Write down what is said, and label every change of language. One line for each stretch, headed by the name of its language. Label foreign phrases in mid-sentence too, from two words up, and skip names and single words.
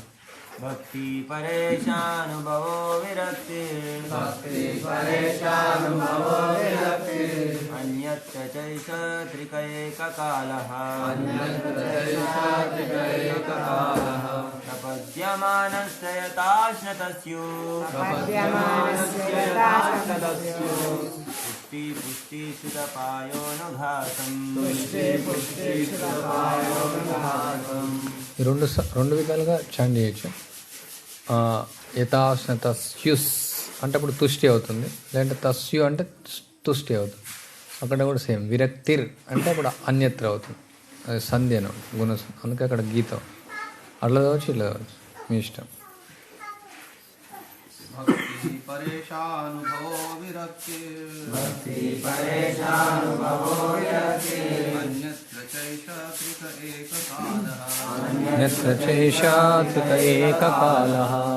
Sanskrit: भक्ति परेशानुभवो विरक्ति भक्ति परेशानुभवो विरक्ति अन्यत्र चैषा त्रिक एककालः अन्यत्र चैषा त्रिक एककालः प्रपद्यमानस्य यथाश्नतस्यो तुष्टि पुष्टि क्षुदपायोनुघासं
Telugu: రెండు విధాలుగా చాంట్ చేయొచ్చు. యథాశ్న తస్యుస్ అంటే అప్పుడు తుష్టి అవుతుంది, లేదంటే తస్యు అంటే తుష్టి అవుతుంది. అక్కడ కూడా సేమ్. విరక్తిర్ అంటే అప్పుడు అన్యత్ర అవుతుంది, అది సంధి అని గుణ, అందుకే అక్కడ గీత అట్లా కావచ్చు, ఇట్లా కావచ్చు, మీ ఇష్టం.
Sanskrit: भक्ति परेशानुभवो विरक्ति भक्ति परेशानुभवो विरक्ति अन्यत्र चैषा त्रिक एककालः अन्यत्र चैषा त्रिक एककालः